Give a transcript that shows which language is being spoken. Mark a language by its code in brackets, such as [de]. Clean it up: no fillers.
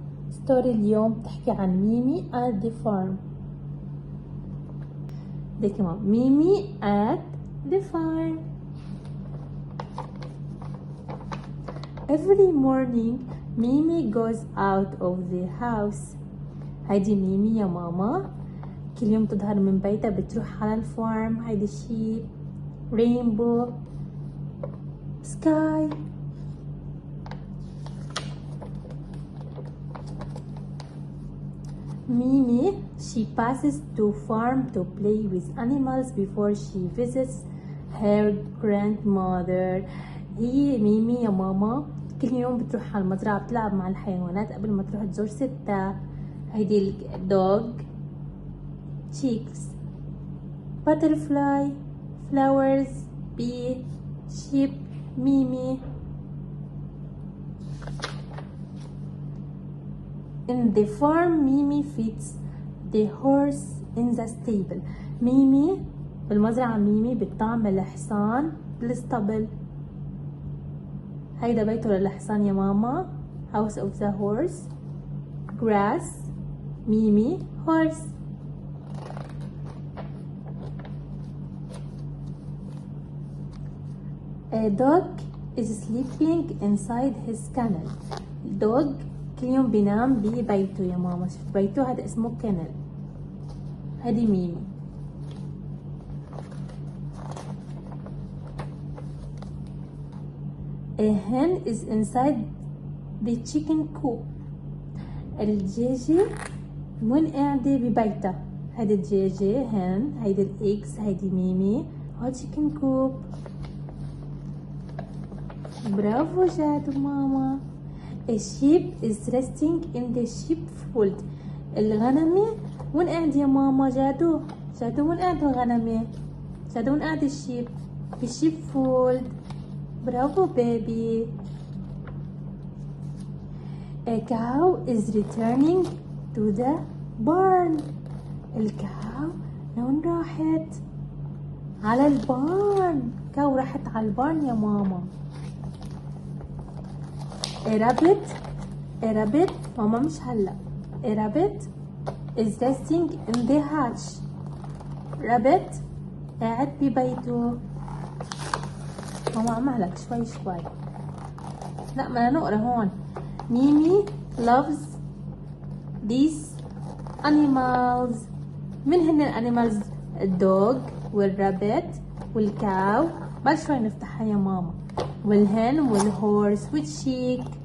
[ar] ستوري اليوم تحكي عن ميمي [en] at the farm. [ar] دي كمان ميمي [en] at the farm. Every morning Mimi goes out of the house. [ar] هيدي ميمي يا ماما كل يوم تظهر من بيتها بتروح على الفارم. [en] هيدي sheep, rainbow, sky. Mimi, she passes to farm to play with animals before she visits her grandmother. [ar] هي ميمي يا ماما كل يوم بتروح على المزرعة بتلعب مع الحيوانات قبل ما تروح تزور ستها. هيدي [en] dog, chicks, butterfly, flowers, bee, sheep, Mimi. In the farm, Mimi feeds the horse in the stable. [ar] ميمي بالمزرعة ميمي بتطعم الحصان بالاسطبل. هيدا بيته للحصان يا ماما. [en] House of the horse. Grass. Mimi horse. A dog is sleeping inside his kennel. [ar] Dog كل يوم بينام ببيته يا ماما. شفت بيته؟ هذا اسمه كنل. هذه ميمي. [en] A hen is inside the chicken coop. [ar] الدجاجة وين قاعدة ببيتها. هذه الدجاجة hen. هيدي الايجز. هيدي ميمي. هاد [en] chicken coop. [ar] برافو جادو ماما. [en] A sheep is resting in the sheepfold. [ar] الغنمة وين قاعد يا ماما؟ جادو وين قاعد الغنمة؟ جادو وين قاعد الشيب؟ بالشيبفولد. برافو بيبي. [en] A cow is returning to the barn. [ar] الكاو لون راحت؟ على البارن. كاو راحت على البارن يا ماما. [en] A rabbit [ar] ماما مش هلا. [en] A rabbit is resting in the hatch. [ar] rabbit قاعد ببيته. ماما عم هلك شوي. لا بدنا نقرا هون. [en] Mimi loves these animals. من هن الانيمالز؟ الدوغ والرابت والكاو. [ar] بعد شوي نفتحها يا ماما. والهن والهورس والشيك.